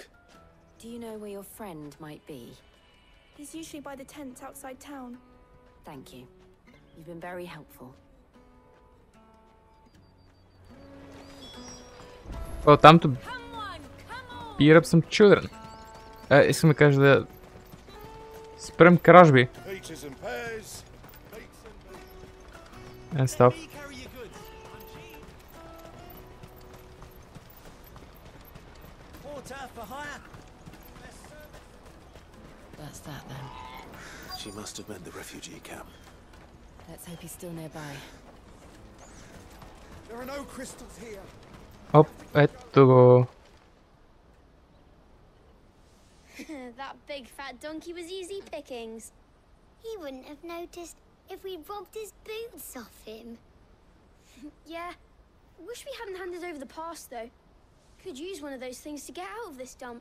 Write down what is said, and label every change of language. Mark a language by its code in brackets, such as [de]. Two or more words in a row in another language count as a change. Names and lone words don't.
[en] Do you know where your friend might be? He's usually by the tents outside town. Thank you. You've been very helpful. Oh, time to beat up some children. [bg] Искам да кажа да спрем кражби. [en] And stuff. That's that then. She must have meant the refugee camp. Let's hope he's still nearby. There are no crystals here. [bg] Оп, ето го. [en] That big fat donkey was easy pickings. He wouldn't have noticed if we robbed his boots off him. Yeah. Wish we hadn't handed over the pass, though. Could use one of those things to get out of this dump.